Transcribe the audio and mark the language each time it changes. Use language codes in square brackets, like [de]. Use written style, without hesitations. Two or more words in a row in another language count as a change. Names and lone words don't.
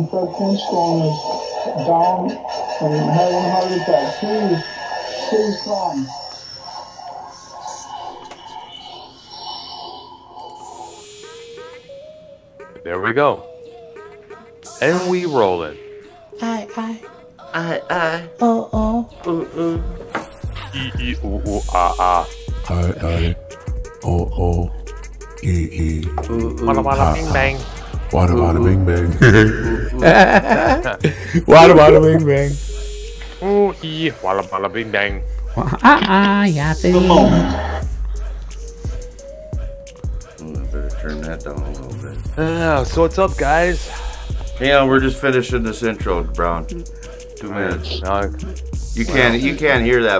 [en] Fred Flintstone is down and having a heart attack. Please come. There we go. And we rolling. I. E e ooh ooh ah ah. I. Oh. E. Walla walla bing bang. Wada wada bing bang. Wada wada bing bang. Ooh ee walla walla bing bang. Yeah, The moment. I better turn that down a little bit. So what's up, guys? Yeah, we're just finishing this intro, Brown. 2 minutes. You can't hear that.